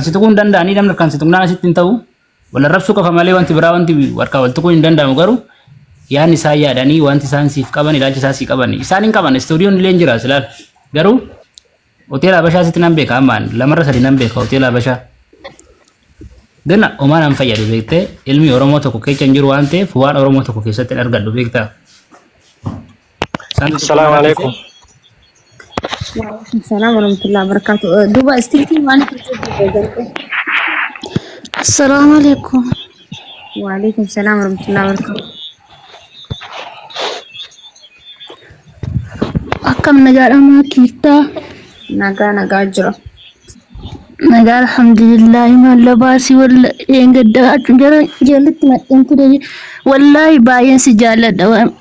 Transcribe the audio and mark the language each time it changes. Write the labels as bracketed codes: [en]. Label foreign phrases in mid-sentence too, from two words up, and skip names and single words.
[om] si tuquu hin danda'anii namni harkaan si tuqnaan asitti hin ta'u wal arrabsuu qofa malee wanti biraa wanti harkaa wal tuquu hin danda'amu garuu yaani isaa yaadanii wanti isaan siif qaban ilaalcha isaa siif qaban isaan hin qaban istuudiyoon illee hin jira silaal garuu hoteela Habashaa sitti nan beeka ammaan lamarra sadi nan beeka hoteela Habashaa gana omaan an fayyadu beektee ilmi Oromoo tokko keessa hin jiru waan ta'eef waan Oromoo tokko keessatti argadhu beektaa. [ar] السلام عليكم. السلام ورحمة الله وبركاته. [om] Duba istiitiin waan [ar] السلام عليكم. وعليكم السلام ورحمة الله وبركاته. [om] Akkam nagaadhamaa kiiftaa? Nagaa jira. Nagaa alhamdulillah maalla baasii walla eengadda achuun jara jaalatti maxxantu dee wallaahi baay'een si jaalladha.